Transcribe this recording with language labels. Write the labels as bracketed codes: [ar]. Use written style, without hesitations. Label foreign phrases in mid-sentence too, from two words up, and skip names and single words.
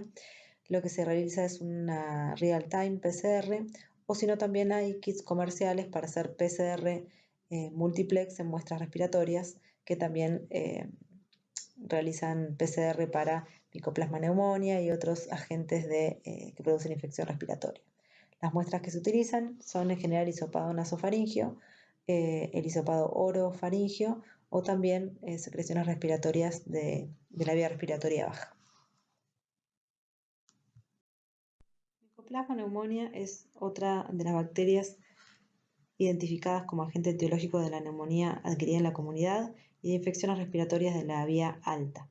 [es] Lo que se realiza es una real-time PCR, o si no también hay kits comerciales para hacer PCR multiplex en muestras respiratorias que también realizan PCR para Mycoplasma pneumonia y otros agentes que producen infección respiratoria. Las muestras que se utilizan son en general hisopado nasofaringio, el hisopado orofaringio o también secreciones respiratorias de la vía respiratoria baja. Mycoplasma pneumonia es otra de las bacterias identificadas como agente etiológico de la neumonía adquirida en la comunidad y de infecciones respiratorias de la vía alta.